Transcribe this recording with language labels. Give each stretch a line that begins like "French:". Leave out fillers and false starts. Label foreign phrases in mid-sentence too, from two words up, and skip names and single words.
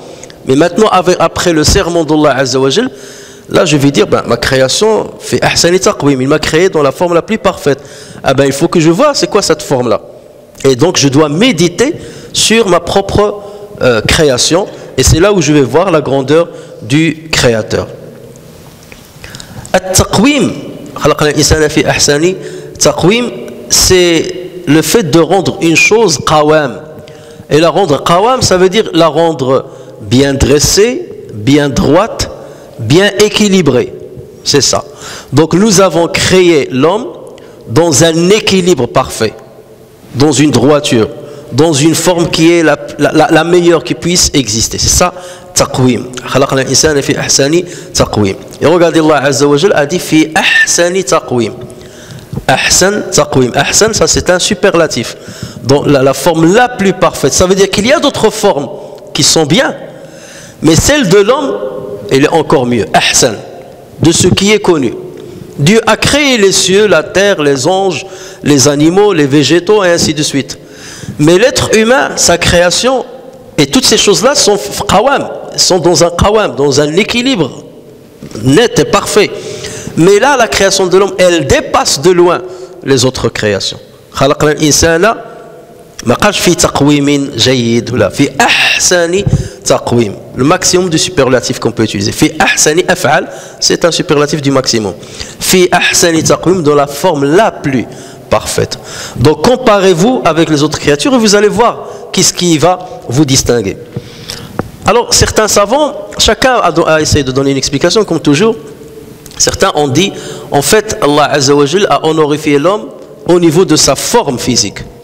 French: Mais maintenant, après le serment d'
Arabic: الله عز وجل,
French: là je vais dire, ma création fait
Arabic: أحسن تقويم,
French: il m'a créé dans la forme la plus parfaite. Il faut que je vois c'est quoi cette forme-là. Et donc je dois méditer sur ma propre création. Et c'est là où je vais voir la grandeur du Créateur.
Arabic: التقويم، خلقنا الإنسان في أحسن تقويم,
French: c'est le fait de rendre une chose qawam. Et la rendre qawam, ça veut dire la rendre bien dressée, bien droite, bien équilibrée. C'est ça. Donc nous avons créé l'homme dans un équilibre parfait, dans une droiture, dans une forme qui est la meilleure qui puisse exister. C'est ça, taqwim.
Arabic: خلقنا الإنسان في أحسن تقويم.
French: Et regardez,
Arabic: الله عز وجل
French: a dit
Arabic: في أحسن تقويم. أحسن تقويم.
French: Ahsan, ça c'est un superlatif. Donc la forme la plus parfaite. Ça veut dire qu'il y a d'autres formes qui sont bien, mais celle de l'homme, elle est encore mieux. Ahsan, de ce qui est connu. Dieu a créé les cieux, la terre, les anges, les animaux, les végétaux et ainsi de suite. Mais l'être humain, sa création, et toutes ces choses-là sont qawam, sont dans un qawam, dans un équilibre net et parfait. Mais là, la création de l'homme, elle dépasse de loin les autres créations.
Arabic: خلقنا الإنسان ما قش في تقويم جيد ولا في أحسن تقويم.
French: Le maximum du superlatif qu'on peut utiliser.
Arabic: في أحسن أفعل,
French: c'est un superlatif du maximum.
Arabic: في أحسن تقويم,
French: dans la forme la plus parfaite. Donc comparez-vous avec les autres créatures et vous allez voir qu'est-ce qui va vous distinguer. Alors certains savants, chacun a essayé de donner une explication comme toujours. Certains ont dit, en fait,
Arabic: الله عز وجل
French: a honorifié l'homme au niveau de sa forme physique.